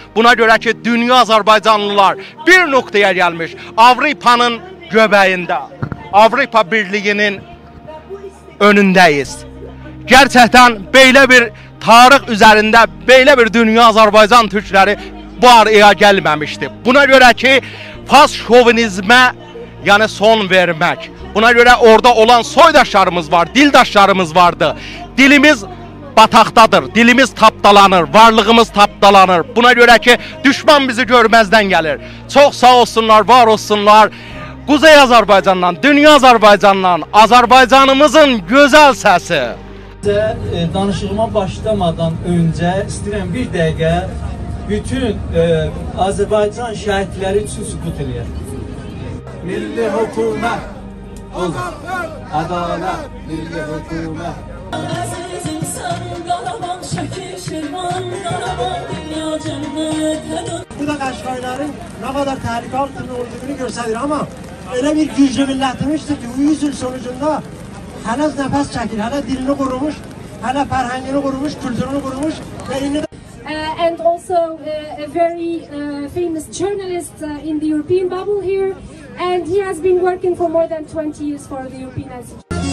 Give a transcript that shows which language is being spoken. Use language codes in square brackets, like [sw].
[az] Buna görə ki, Dünya Azərbaycanlılar bir nöqtəyə gəlmiş, Avropanın göbəyində, Avropa Birliyinin önündəyiz. Gerçəkdən belə bir tarix üzərində, belə bir Dünya Azərbaycan Türkləri bu araya gəlməmişdi. Buna görə ki, fas şovinizmə yəni son vermək. Buna görə orada olan soydaşlarımız var, dildaşlarımız vardı. Dilimiz bataqdadır, dilimiz tapdalanır, varlığımız tapdalanır. Buna görə ki, düşman bizi görməzdən gəlir. Çox sağ olsunlar, var olsunlar. Kuzey Azərbaycandan, Dünya Azərbaycandan, Azərbaycanımızın gözəl səsi. Danışığıma başlamadan öncə istəyirəm bir dəqiqə bütün Azərbaycan şəhidləri üçün sükut eləyək. Milli hökumət, ədalət, milli hökumət. Əzizim sən Qaraban, Şəkil, Şirvan, Qaraban, dünya cənnət. Bu da Qaşqayların nə qədər təhlükə altında olduğunu göstərir, amma elə bir güclü millətimizdir ki, 100 il sonucunda hələ nəfəs çəkir, hələ dilini qurumuş, hələ fərhəngini qurumuş, kültürünü qurumuş və indi [en] and also a very famous journalist in the European bubble here, and he has been working for more than 20 years for the European Institute.